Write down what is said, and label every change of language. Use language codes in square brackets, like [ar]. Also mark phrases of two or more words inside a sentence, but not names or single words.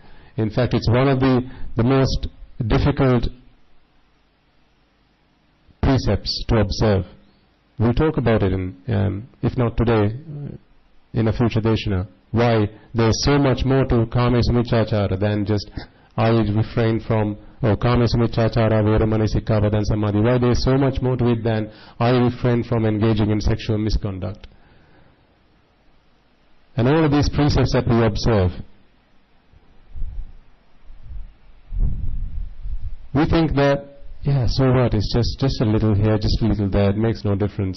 [en] In fact, it's one of the most difficult precepts to observe. We'll talk about it if not today, in a future deshana. Why there's so much more to [pi] kame samichachara [en] than just I refrain from, [pi] kame samichachara veramani sikkhapadana samadhi. [en] Why there's so much more to it than I refrain from engaging in sexual misconduct. And all of these precepts that we observe, we think that, so what, it's just a little here, just a little there, it makes no difference.